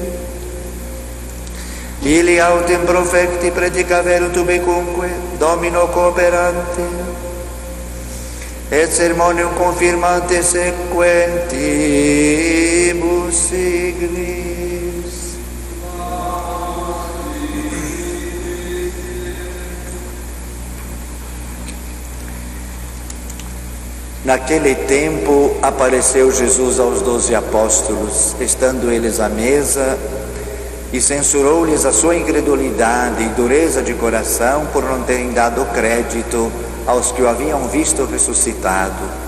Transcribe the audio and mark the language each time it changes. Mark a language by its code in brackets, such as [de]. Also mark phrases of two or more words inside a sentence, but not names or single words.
[la] Ili autem profecti predicaverunt ubicunque, Domino cooperante, et sermonium confirmante sequentibus signis. [pt] Naquele tempo apareceu Jesus aos 12 apóstolos, estando eles à mesa, e censurou-lhes a sua incredulidade e dureza de coração por não terem dado crédito aos que o haviam visto ressuscitado.